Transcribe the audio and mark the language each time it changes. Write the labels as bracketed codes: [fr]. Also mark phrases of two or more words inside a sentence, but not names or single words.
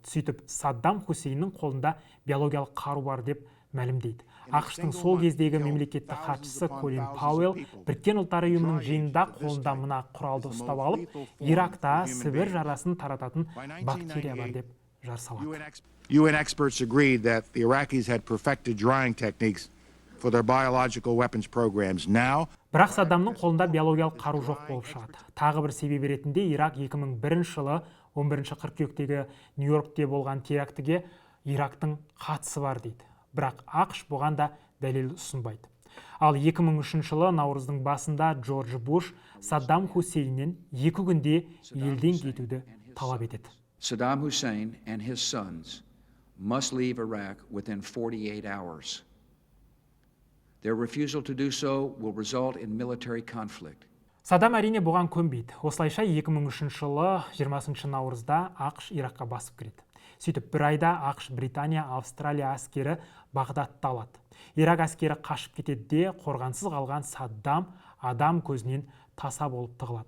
[kk] Сөйтіп Саддам Хусейннің қолында биологиялық қару бар деп мәлімдейді. ақштың сол кездегі мемлекеттік хатшысы Колин Пауэлл Біріккен ұлттар ұйымының жиынында қолында мына құралды ұстап алып, Иракта Сібір жарасын тарататын бактерия бар деп жар салады. [en] UN experts agreed that the Iraqis had perfected drying techniques for their biological weapons programs. Now, [kk] бірақ Саддамның қолында биологиялық қару жоқ болып шығады. Тағы бір себеп ретінде Ирак 2001 жылы 11 қыркүйектегі Нью-Йоркте болған терактіге Ирактың қатысы бар дейді. Бірақ ақш бұған да дәлел ұсынбайды. Ал 2003 жылы наурыздың басында Джордж Буш Саддам Хусейннен 2 күнде елден кетуді талап етеді. [en] Saddam Hussein and his sons must leave Iraq within 48 hours. Their refusal to do so will result in military conflict. [kk] Саддам әрине бұған көнбейді. Осылайша 2003 жылы 20 наурызда ақш Иракқа басып кіреді. Сөйтіп бір айда ақш, Британия, Австралия әскері Бағдадты алады. Ирак әскері қашып кетеді де қорғансыз қалған Саддам адам көзінен таса болып тығылады.